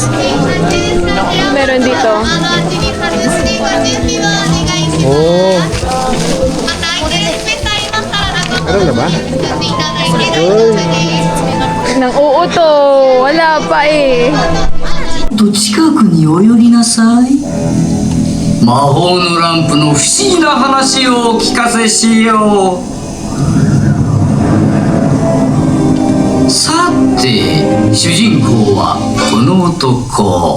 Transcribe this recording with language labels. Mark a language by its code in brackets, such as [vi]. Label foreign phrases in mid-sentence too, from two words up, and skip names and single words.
[tl] Meron dito. Oh. Meron na ba? Nang oo to. Wala pa eh. [ja] と近くに泳ぎなさい。魔法のランプの不思議な話をお聞かせしよう。さて、主人公はこの男。